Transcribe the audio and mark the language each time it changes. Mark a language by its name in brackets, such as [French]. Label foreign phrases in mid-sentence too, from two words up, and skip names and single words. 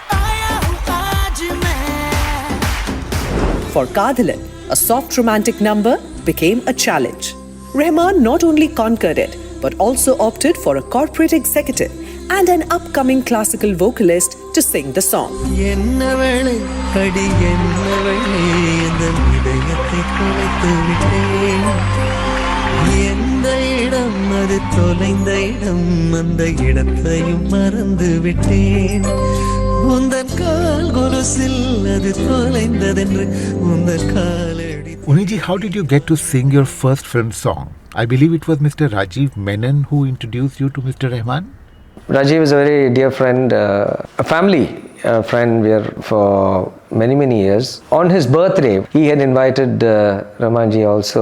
[English] For Kadhalan, a soft romantic number became a challenge. Rahman not only conquered it, but also opted for a corporate executive and an upcoming classical vocalist to sing the song. [Tamil] என்னவளே, அடி என்னவளே, எந்தன் இதயத்தை தொலைத்து விட்டே. எந்த இடம் அது தொலைந்த இடம், அந்த இடத்தையும் மறந்து விட்டேன். உந்தன் கால் கொலுசில் அது தொலைந்ததென்று உந்தன் காலடி. [English] Uniji, how did you get to sing your first film song? I believe it was Mr. Rajiv Menon who introduced you to Mr. Rahman. Rajiv is a very dear friend, a family friend. We are for many years. On his birthday, he had invited Rahmanji also.